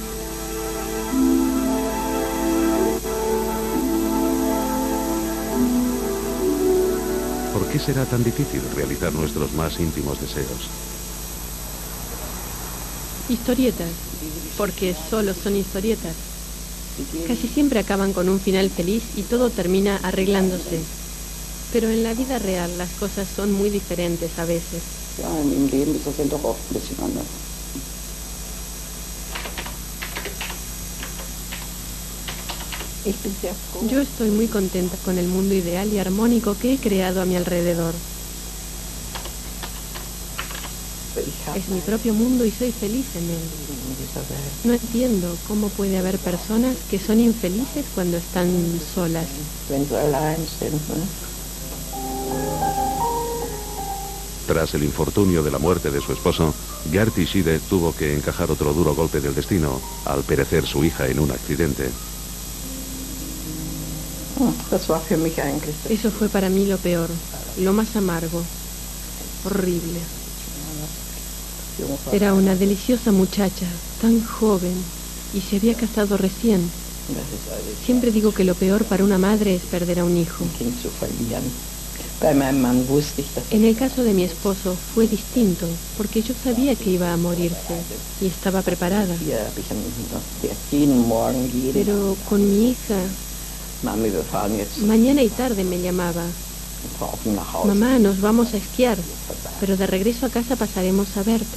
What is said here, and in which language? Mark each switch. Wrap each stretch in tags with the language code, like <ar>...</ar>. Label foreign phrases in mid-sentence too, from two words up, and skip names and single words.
<es>¿Por qué será tan difícil realizar nuestros más íntimos deseos? Historietas, porque solo son historietas. Casi siempre acaban con un final feliz y todo termina arreglándose. Pero en la vida real las cosas son muy diferentes a veces.</es> <de>Ja, im Leben ist das dann doch oft ein bisschen anders.</de> <es>Yo estoy muy contenta con el mundo ideal y armónico que he creado a mi alrededor. Es mi propio mundo y soy feliz en él. No entiendo cómo puede haber personas que son infelices cuando están solas.</es> <de>Wenn sie allein sind, ne?</de> <es>Tras el infortunio de la muerte de su esposo, Gertie Schiede tuvo que encajar otro duro golpe del destino, al perecer su hija en un accidente.</es> <de>Das war für mich eigentlich das.</de> <es>Eso fue para mí lo peor, lo más amargo, horrible. Era una deliciosa muchacha, tan joven, y se había casado recién. Siempre digo que lo peor para una madre es perder a un hijo.</es> <de>Kind zu verlieren. Bei meinem Mann wusste ich, dass</de> <es>En el caso de mi esposo fue distinto, porque yo sabía que iba a morirse y estaba preparada.</es> <de>hier habe ich jeden Morgen,</de> <es>Pero con mi hija, Mami,</es> <de>wir fahren jetzt</de> <es>mañana y tarde me llamaba.</es> <de>nach Hause.</de> <es>Mamá, nos vamos a esquiar, pero de regreso a casa pasaremos a verte.</es>